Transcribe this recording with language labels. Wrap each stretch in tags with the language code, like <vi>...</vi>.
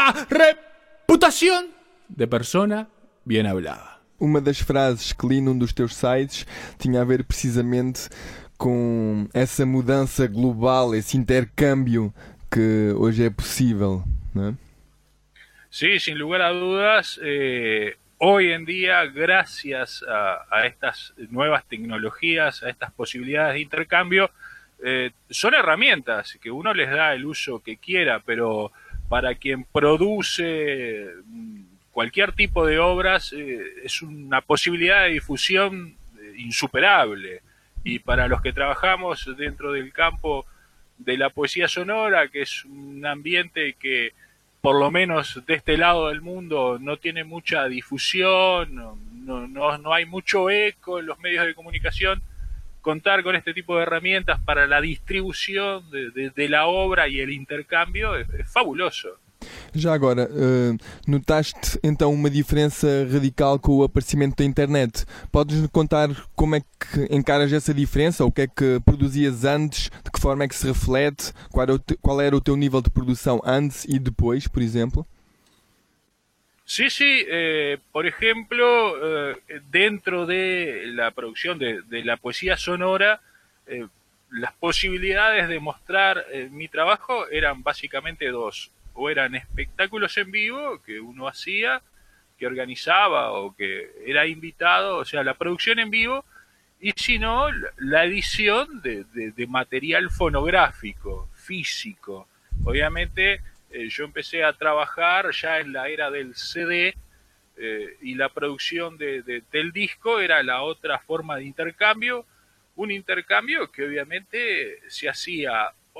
<es>Reputación de persona bien hablada.</es> <pt>Uma das frases que li num dos teus sites tinha a ver precisamente com essa mudança global, esse intercâmbio que hoje é possível, né? Sim, sem lugar a dúvidas.</pt> <es>Hoy en día, gracias a estas nuevas tecnologías, a estas posibilidades de intercambio, son herramientas que uno les da el uso que quiera, pero para quien produce cualquier tipo de obras, es una posibilidad de difusión insuperable. Y para los que trabajamos dentro del campo de la poesía sonora, que es un ambiente que por lo menos de este lado del mundo no tiene mucha difusión, no hay mucho eco en los medios de comunicación, contar con este tipo de herramientas para la distribución de la obra y el intercambio es fabuloso.</es> <pt>Já agora, notaste então uma diferença radical com o aparecimento da internet? Podes contar como é que encaras essa diferença? O que é que produzias antes? De que forma é que se reflete? Qual era o teu nível de produção antes e depois, por exemplo? Sim. Por exemplo, dentro da produção da poesia sonora, as possibilidades de mostrar meu trabalho eram basicamente duas.</pt> <es>O eran espectáculos en vivo que uno hacía, que organizaba o que era invitado, o sea, la producción en vivo, y si no, la edición de material fonográfico, físico. Obviamente, yo empecé a trabajar ya en la era del CD, y la producción del disco era la otra forma de intercambio, un intercambio que obviamente se hacía</es>